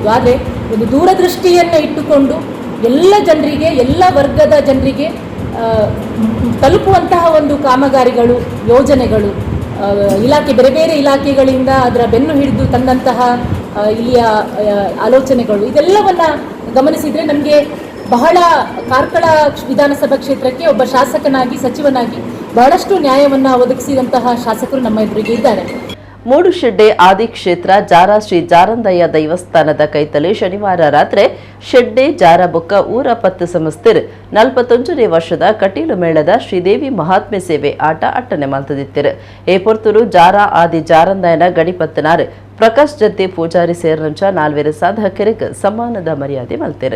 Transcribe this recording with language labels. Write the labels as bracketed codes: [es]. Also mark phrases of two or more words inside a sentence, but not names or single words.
[kn] ಆದರೆ ಒಂದು ದೂರದೃಷ್ಟಿಯನ್ನು ಇಟ್ಟುಕೊಂಡು ಎಲ್ಲ ಜನರಿಗೆ, ಎಲ್ಲ ವರ್ಗದ ಜನರಿಗೆ ತಲುಪುವಂತಹ ಒಂದು ಕಾಮಗಾರಿಗಳು, ಯೋಜನೆಗಳು, ಇಲಾಖೆ ಬೇರೆ ಬೇರೆ ಇಲಾಖೆಗಳಿಂದ ಅದರ ಬೆನ್ನು ಹಿಡಿದು ತಂದಂತಹ ಇಲ್ಲಿಯ ಆಲೋಚನೆಗಳು, ಇದೆಲ್ಲವನ್ನು ಗಮನಿಸಿದರೆ ನಮಗೆ ಬಹಳ ಕಾರ್ಕಳ ವಿಧಾನಸಭಾ ಕ್ಷೇತ್ರಕ್ಕೆ ಒಬ್ಬ ಶಾಸಕನಾಗಿ, ಸಚಿವನಾಗಿ ಬಹಳಷ್ಟು ನ್ಯಾಯವನ್ನು ಒದಗಿಸಿದಂತಹ ಶಾಸಕರು ನಮ್ಮ ಎದುರಿಗೆ ಇದ್ದಾರೆ. [tcy] ಮೂಡುಶೆಡ್ಡೆ ಆದಿಕ್ಷೇತ್ರ ಜಾರ ಶ್ರೀ ಜಾರಂದಯ್ಯ ದೈವಸ್ಥಾನದ ಕೈತಲೆ ಶನಿವಾರ ರಾತ್ರಿ ಶೆಡ್ಡೆ ಜಾರಬೊಕ್ಕ ಊರ ಪತ್ತು ಸಂಸ್ಥೆರ್ 41ನೇ ವರ್ಷದ ಕಟೀಲು ಮೇಳದ ಶ್ರೀದೇವಿ ಮಹಾತ್ಮೆ ಸೇವೆ ಆಟ ಅಟ್ಟನೆ ಮಲ್ತದಿತ್ತಿರು. ಏ ಪೊರ್ತೂರು ಜಾರ ಆದಿ ಜಾರಂದಯ್ಯನ ಗಡಿಪತ್ತನಾರ್ ಪ್ರಕಾಶ್ ಜತ್ತಿ ಪೂಜಾರಿ ಸೇರಿದಂಚ 4 ಸಾಧಕರಿಗೆ ಸಮ್ಮಾನದ ಮರ್ಯಾದೆ ಮಲ್ತಿರು.